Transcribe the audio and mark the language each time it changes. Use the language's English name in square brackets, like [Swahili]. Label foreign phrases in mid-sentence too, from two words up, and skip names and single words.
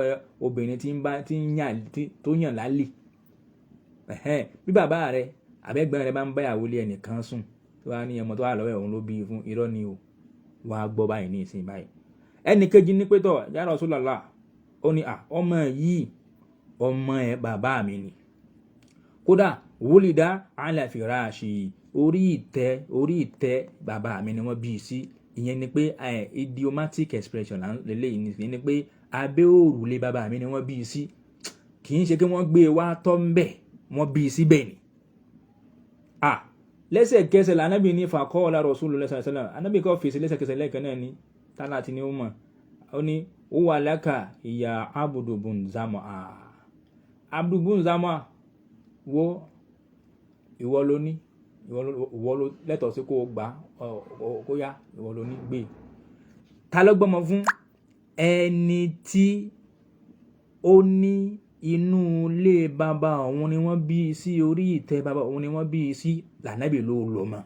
[Yoruba] obìnrin tó yàn lálè bí bàbá rẹ àbẹ́gbọ́n rẹ bá ń báyàwó lé ẹnìkan sùn tó wá ní ọmọ tó wà lọ́wọ́ òun ló bí fún irọ́ ni o wàá gbọ́ báyìí ní ìsìn báyìí ẹnì kejì ní pé tọ́ [Arabic] يا رسول الله [Yoruba] ó ní ọmọ yìí ọmọ ẹ bàbá mi ni kódà [Arabic] ولد على فراشي [Yoruba] orí ìtẹ́ bàbá mi ni wọ́n bí sí. Ìyẹn ni pé [English] idiomatic expression [Yoruba] lélẹ́yìn ni pé abẹ́ òrùlé bàbá mi ni wọ́n bí sí, kì í ṣe kí wọ́n gbé wá tọ́ ń bẹ̀, wọ́n bí síbẹ̀ ni. Lẹ́sẹ̀kẹsẹ̀ l'Ànábì ní [Arabic] فقال رسول الله صلى الله عليه وسلم, [Yoruba] Ànábì kọ́ fèsì lẹ́sẹ̀kẹsẹ̀ lẹ́ẹ̀kan náà ni tálà tí ni ó mọ̀, ó ní [Arabic] هو لك يا عبد بن زمعة. [Yoruba] Abdu bun Zam'a wo ìwọ ló ní, ìwọ ló lẹ́tọ̀ọ́ sí kó gbà kó yá, ìwọ ló ní gbé. Ta ló gbọ́mọ fún? Ẹni tí ó ní inú ilé bàbá òun ni wọ́n bí sí, orí ìtẹ́ bàbá òun ni wọ́n bí sí, l'Ànábì ló lọ́mọ.